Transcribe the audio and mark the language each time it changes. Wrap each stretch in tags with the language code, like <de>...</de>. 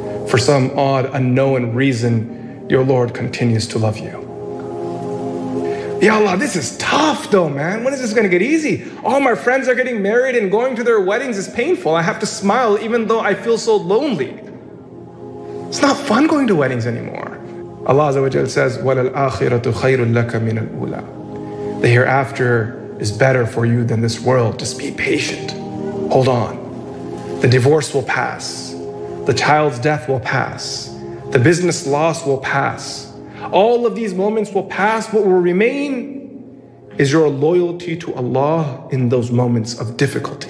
<en>For some odd, unknown reason, your Lord continues to love you. Ya Allah, this is tough though, man. When is this going to get easy? All my friends are getting married and going to their weddings is painful. I have to smile even though I feel so lonely. It's not fun going to weddings anymore. Allah Azza wa Jalla says,</en> <ar>وَلَا الْآخِرَةُ خَيْرٌ لَكَ مِنَ الْأُولَى.</ar> <en>The hereafter is better for you than this world. Just be patient. Hold on. The divorce will pass. The child's death will pass. The business loss will pass. All of these moments will pass. What will remain is your loyalty to Allah in those moments of difficulty.</en>